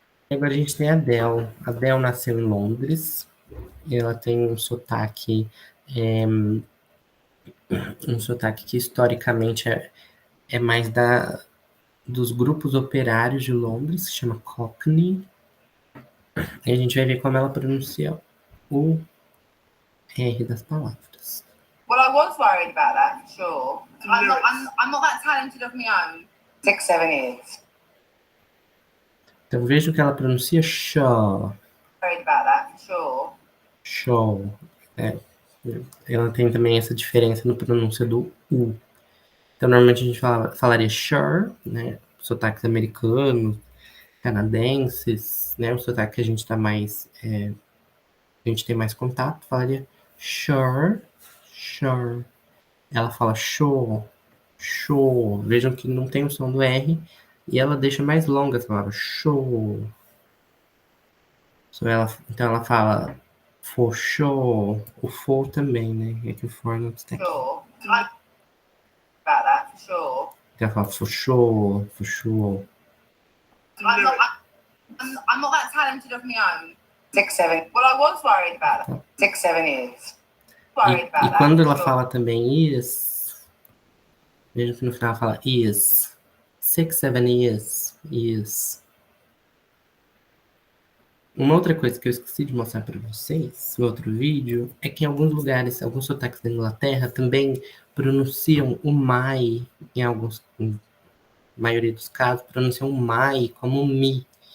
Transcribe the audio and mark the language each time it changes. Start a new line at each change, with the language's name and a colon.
Portuguese: Agora a gente tem a Adele. A Adele nasceu em Londres. E ela tem um sotaque que historicamente é mais dos grupos operários de Londres, que chama Cockney. E a gente vai ver como ela pronuncia o R das palavras.
English: Well, I was worried about that, for sure. I'm not that talented of my own. 6, 7 years.
Portuguese: Então veja que ela pronuncia shaw.
English: Worried about that, for sure. Show.
Portuguese: É, ela tem também essa diferença no pronúncia do U. Então, normalmente a gente falaria sure, né? Sotaques americanos, canadenses, né? O sotaque que a gente tá mais. A gente tem mais contato, falaria sure, sure. Ela fala show, show. Vejam que não tem o som do R e ela deixa mais longa essa palavra, show. Então ela fala
English: for sure,
Portuguese: o for também, né? É que o for não está aqui.
English: Sure. About that, for sure.
Portuguese: Então ela fala
English: for sure, for sure. I'm not that talented of my own. 6, 7. Well, I was worried about that. 6, 7 years. Worried about
Portuguese: E
English: that,
Portuguese: quando ela
English: for
Portuguese: fala também is, veja que no final ela fala is.
English: 6, 7 years, is.
Portuguese: Uma outra coisa que eu esqueci de mostrar para vocês no outro vídeo é que em alguns lugares, alguns sotaques da Inglaterra também pronunciam o my, em maioria dos casos, pronunciam o my como me.